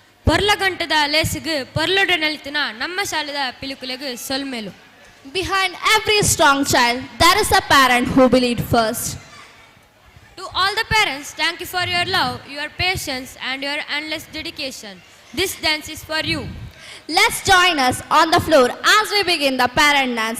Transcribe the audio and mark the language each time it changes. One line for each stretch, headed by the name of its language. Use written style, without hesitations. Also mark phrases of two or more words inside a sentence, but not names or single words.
Tulu: ಪೊರ್ಲಗಂಟದ ಲೇಸಿಗೆ ಪೊರ್ಲೊಡ ನೆಲ್ತಿನ ನಮ್ಮ ಶಾಲೆದ ಪಿಲಿಕುಲೆಗೆ ಸೊಲ್ಮೇಲು.
English: Behind every strong child, there is a parent who believed first. To all the parents, thank you for your love, your patience and your endless dedication. This dance is for you. Let's join us on the floor as we begin the parent dance.